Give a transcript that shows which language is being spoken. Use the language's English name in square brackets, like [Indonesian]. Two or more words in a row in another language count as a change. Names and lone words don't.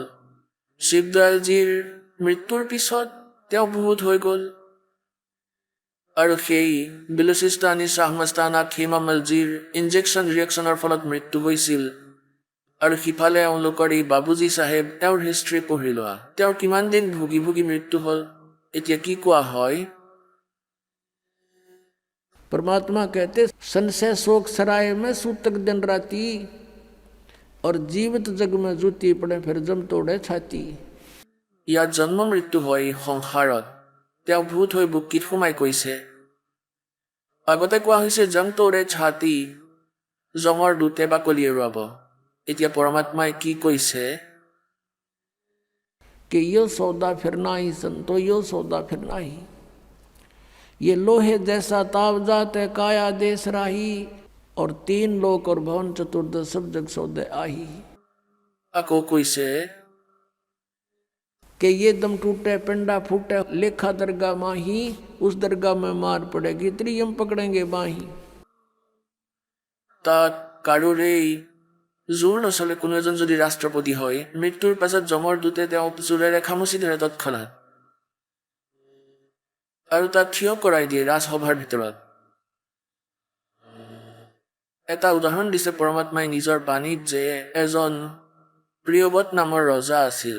[Assamese] শিৱদয়ালজীৰ মৃত্যুৰ পিছত তেওঁ ভূত হৈ গ'ল, আৰু সেই বিলুচিস্তানী শ্বাহমস্তানা খেমামলজীৰ ইনজেকশ্যন ৰিয়েকশ্যনৰ ফলত মৃত্যু হৈছিল। আৰু সিফালে এওঁলোকৰ এই বাবুজী চাহেব, তেওঁৰ হিষ্ট্ৰী পঢ়ি লোৱা, তেওঁৰ কিমান দিন ভুগি ভুগি মৃত্যু হ'ল। এতিয়া কি কোৱা হয়? [Hindi] परमात्मा कहते संशय शोक सराय में सूतक दिन राती और जीवित जग में जूती पड़े फिर जम तोड़े छाती। [Assamese] ইয়াত জন্ম মৃত্যু হয় সংসাৰত। তেওঁ ভূত হৈ বুকুত সোমাই কৈছে। আগতে কোৱা হৈছে [Hindi] जम तोड़े छाती, [Assamese] জমৰ দূতে বাকলি এৰুৱাব। এতিয়া পৰমাত্মাই কি কৈছে? [Hindi] कि यो सौदा फिर नाही संतो, यो सौदा फिर नाही। ये लोहे जैसा ताव जाते काया देश राही और 3 लोक और भवन चतुर्दश सब जग सौदे आही। [Assamese] আকৌ কৈছে [Hindi] कि ये दम टूटे पिंडा फूटे लेखा दरगाह माही, उस दरगाह में मार पड़ेगी त्रियम पकड़ेंगे बाही। [Assamese] তাত কাৰোৰেই জোৰ নচলে। কোনো এজন যদি ৰাষ্ট্ৰপতি হয়, মৃত্যুৰ পাছত জমৰ দূতে তেওঁক জোৰেৰে খামুচি ধৰে তৎক্ষণাত, আৰু তাত থিয় কৰাই দিয়ে ৰাজসভাৰ ভিতৰত। এটা উদাহৰণ দিছে পৰমাত্মাই নিজৰ বাণীত যে এজন প্ৰিয়বত নামৰ ৰজা আছিল।